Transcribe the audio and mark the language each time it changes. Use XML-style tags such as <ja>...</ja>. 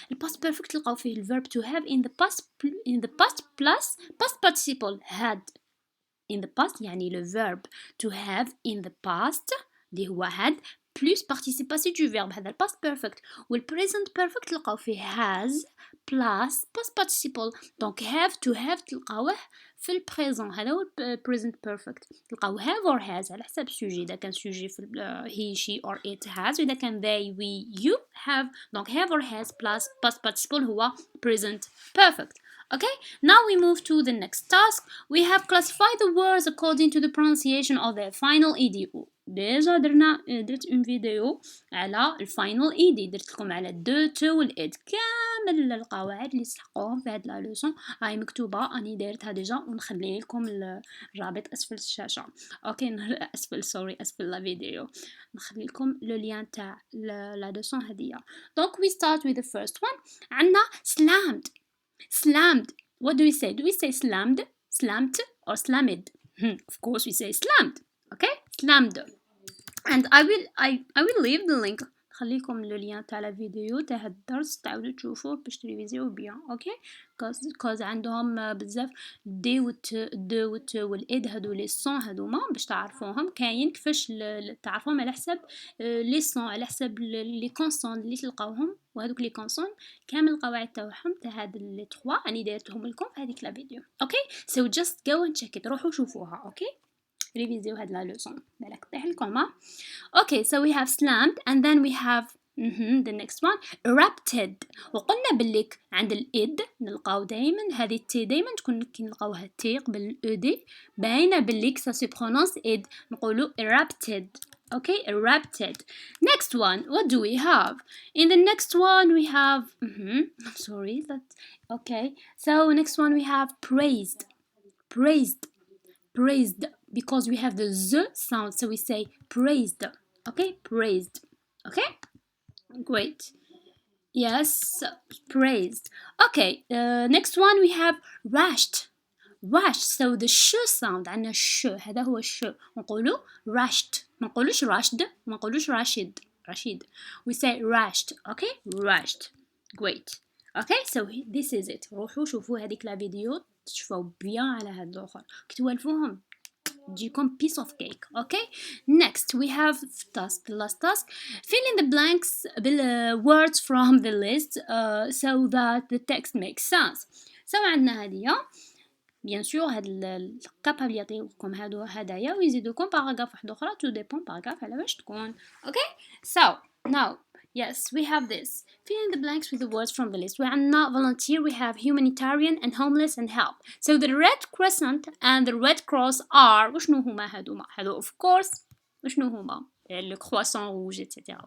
<en>ال past perfect تلقاو فيه ال verb to have in the past plus past participle had in the past</en> <ar>يعني</ar> <en>le verb to have in the past اللي هو had plus participatif du verbe. هذا ال past perfect. وال present perfect</en> <ar>تلقاو فيه</ar> <en>has plus past participle. donc have to have تلقاوه في ال present.</en> <ar>هذا هو ال present perfect. تلقاو have or has على حسب السوجي. إذا كان سوجي في</ar> <en>he she or it has.</en> <ar>وإذا كان</ar> <en>they we you have. donc have or has plus past participle هو present perfect. okay now we move to the next task. we have classified the words according to the pronunciation of their final ed.</en> <ar>ديجا درت اون فيديو على الفاينل ايدي. درت لكم على دو تو والاد كامل القواعد اللي تلحقوهم في هاد لا لوسون هاي مكتوبه اني دايرتها ديجا ونخلي لكم الرابط اسفل الشاشه. اوكي اسفل لا فيديو نخلي لكم لو لين تاع لا لوسون هديه.</ar> <en>دونك we start with the first one. عندنا slammed. what do we say? do we say slammed or slammed? of course we say slammed. okay slammed. and I will leave the link.</en> <ar>خليكم لو لين تاع الفيديو تاع هاد الدرس تعاودوا تشوفوه باش تريفيزيو بيان. اوكي كوز عندهم بزاف دي وت والاد هادو لي سون هادوما باش تعرفوهم. كاين كيفاش تعرفوهم على حسب لي سون على حسب لي كونسون اللي تلقاوهم. وهذوك لي كونسون كامل القواعد تاعهم تاع هاد لي 3 اني دايرتهم لكم في هذيك لا فيديو.</ar> <en>Okay so just go and check it.</en> <ar>روحوا شوفوها. اوكي ريفيزيو هاد لا لوسون بالك طيح لكم.</ar> <en>okay so we have slammed and then we have the next one erupted.</en> <ar>وقلنا باللي عند الإد نلقاو دايما هذه التي دايما تكون كي نلقاوها تي قبل الأدي باينة باللي سا سي برونونس إد نقولو erupted.</ar> <en>okay erupted. next one what do we have? in the next one we have sorry that okay so next one we have praised because we have the z sound so we say praised. okay praised. okay great yes praised. okay next one we have rushed so the sh sound</en> <ar>عندنا ش هذا هو الش نقولو</ar> <en>rushed</en> <ar>ما نقولوش</ar> <en>rushed ما نقولوش rashid we say rushed. okay rushed great. okay so this is it.</en> <ar>روحوا شوفوا هذيك لا فيديو تشوفوا بيان على هاد الاخر كتوالفوهم تجيكم</ar> <en>piece of cake. okay next we have the last task. fill in the blanks words from the list so that the text makes sense.</en> <ar>so عندنا هذه بيان سور هاد الكابابل يعطيوكم هدايا ويزيدوكم باراغراف واحد اخرى تو ديبون باراغراف على واش تكون.</ar> <en>okay so now yes we have this. fill in the blanks with the words from the list. وعندنا volunteer we have humanitarian and homeless and help. so the red crescent and the red cross are</en> <ar>وشنو هما هادو</ar> <en>of course وشنو هما</en> <fr>le croissant rouge</fr> <en>etc.</en>